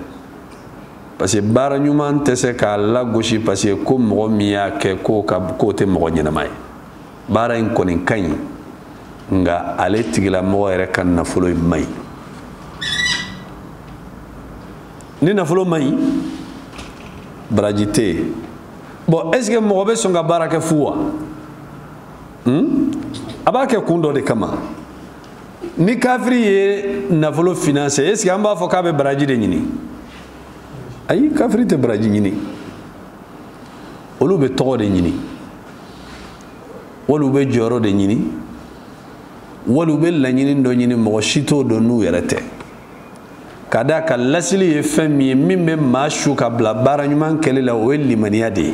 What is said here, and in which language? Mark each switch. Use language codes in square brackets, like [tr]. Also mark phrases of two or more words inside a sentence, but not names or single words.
[fr] parce que [bm] baara ɲuman tɛ se k'a lagosi [fr] parce que [bm] ko mɔgɔ min y'a kɛ k'o tɛ mɔgɔ ɲɛnama ye. baara in kɔni ka ɲi, nka ale tigilamɔgɔ yɛrɛ ka nafolo in man ɲi. ni nafolo man ɲi, baraji tɛ yen. bon [fr] est ce que [bm] mɔgɔ bɛ sɔn ka baara kɛ fu wa? a b'a kɛ kun dɔ de kama. ni kafiri ye nafolo finance, [fr] est ce que [bm] an b'a fɔ k'a bɛ baraji de ɲini? ayi, kafiri tɛ baraji ɲini. olu bɛ tɔgɔ de ɲini, wali u bɛ jɔyɔrɔ de ɲini, wali u bɛ laɲini dɔ ɲini, mɔgɔ si t'o dɔn n'u yɛrɛ tɛ. ka d'a kan lasili ye fɛn min ye min bɛ maa su ka bila baara ɲuman kɛli la, o ye limaniya de ye.